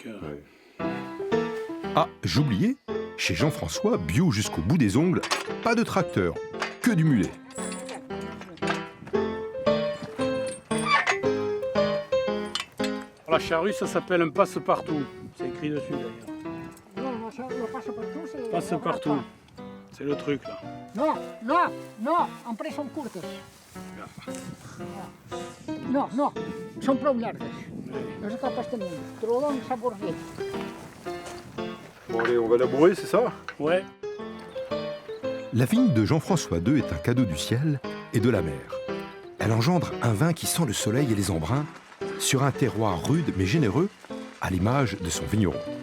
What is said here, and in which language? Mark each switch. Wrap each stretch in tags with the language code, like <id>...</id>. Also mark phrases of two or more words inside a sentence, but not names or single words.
<fr>Ah, j'oubliais, chez Jean-François, bio jusqu'au bout des ongles, pas de tracteur, que du mulet. La charrue, ça s'appelle un passe-partout. C'est écrit dessus, d'ailleurs. Non, le passe-partout, c'est... Passe-partout. C'est le truc, là.</fr> <ca>No, après són curtes. No, són prou llargues. No és cap tenir. Trobem sabordet.</ca> <fr>Bon, allez, on va labourer, c'est ça? Ouais. La vigne de Jean-François II est un cadeau du ciel et de la mer. Elle engendre un vin qui sent le soleil et les embruns sur un terroir rude mais généreux, à l'image de son vigneron.</fr>